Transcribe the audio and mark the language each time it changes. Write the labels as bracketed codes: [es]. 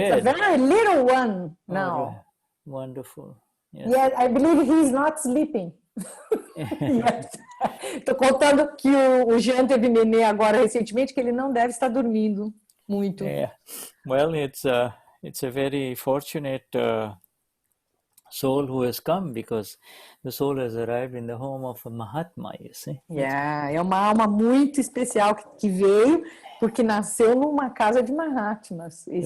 [en] It's a very little one now. Wonderful. Yes. Yeah, I believe he's not sleeping. [pt] Estou contando que o Jean teve nenê agora recentemente, que ele não deve estar dormindo muito. [en] Yeah. Well, it's a very fortunate soul who has come, because the soul has arrived in the home of a Mahatma, you see. [pt] Yeah, é uma alma muito especial que veio porque nasceu numa casa de Mahatmas.